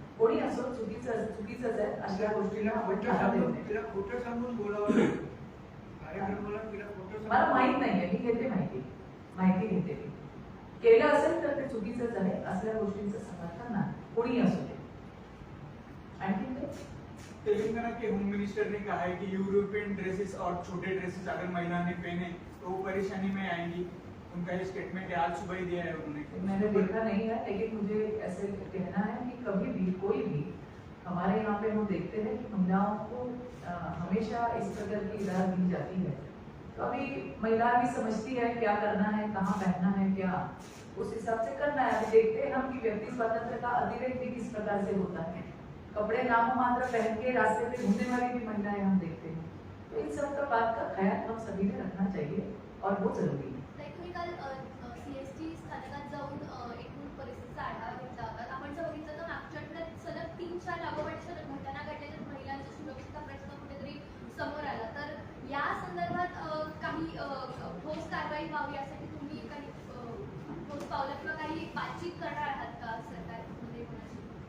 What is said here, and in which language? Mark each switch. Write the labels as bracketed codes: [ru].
[mr] कोणी असो चुकीचंच आहे. अशा गोष्टीला खोटं सांगून बोलावं मला माहित नाहीये, मी घेते माहिती घेते मी. केलं असेल तर ते चुकीचंच आहे. असल्या गोष्टींचं समर्थन नाही, कोणी असू दे. आणखी [hi] तेलंगाना के होम मिनिस्टर ने कहा है कि यूरोपियन ड्रेसेस और छोटे ड्रेसेस अगर महिला ने पहने तो वो परेशानी में आएंगी. उनका ये स्टेटमेंट है, आज सुबह ही दिया है उन्होंने. मैंने देखा नहीं है, लेकिन मुझे ऐसे कहना है कि कभी भी कोई भी हमारे यहाँ पे हम देखते हैं कि महिलाओं को हमेशा इस प्रकार की इजाजत दी जाती है. तो अभी महिला भी समझती है क्या करना है, कहाँ पहनना है, क्या उस हिसाब से करना है. अभी देखते हैं हम कि व्यक्ति स्वातंत्र का अतिरेक भी किस प्रकार से होता है. कपड़े नाममात्र पहन के रास्ते पे घूमने वाली भी महिलाएं हम देखते हैं. तो इन सब का बात का ख्याल हम सभी ने रखना चाहिए और वो जरूरी है. [mr] तुम्ही काल सीएसटी स्थानकात जाऊन एकूण परिस्थितीचा आढावा घेतला होता. आपण जर बघितलं तर मागच्या आठवड्यात सलग 3-4 लागोपाठ सलग घटना घडल्याच्या महिलांच्या सुरक्षेचा प्रश्न कुठेतरी समोर आला. तर या संदर्भात काही ठोस कारवाई व्हावी यासाठी तुम्ही काही ठोस पावलं किंवा काही बातचीत करणार आहात का सरकारमध्ये कोणाशी?